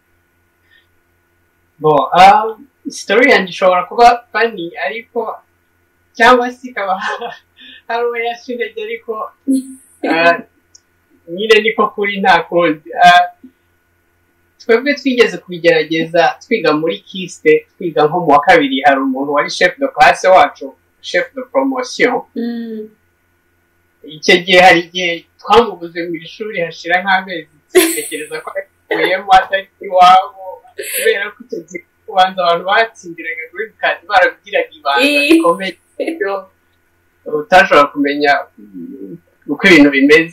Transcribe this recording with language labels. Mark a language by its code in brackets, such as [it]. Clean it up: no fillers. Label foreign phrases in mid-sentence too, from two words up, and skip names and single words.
[rw] Story yanjye ishobora kuba funny, ariko cyangwa se ikaba hari uwo yashintege, ariko nyine niko kuri nta kundi. Twebwe twigeze kubigerageza twiga muri kiste, twiga nko mu wa kabiri, hari umuntu wari [fr] chef de classe [rw] wacu, [fr] chef de promotion. [rw] Icyo gihe hari igihe twamubuze mu ishuri hashira nk'amezi, dutekereza ko yakuyemo atari iwabo, kubera ko icyo gihe kubanza abantu batsindiraga [en] green card [rw] barabigiraga ibanga rikomeye, utashobora kumenya uko ibintu bimeze.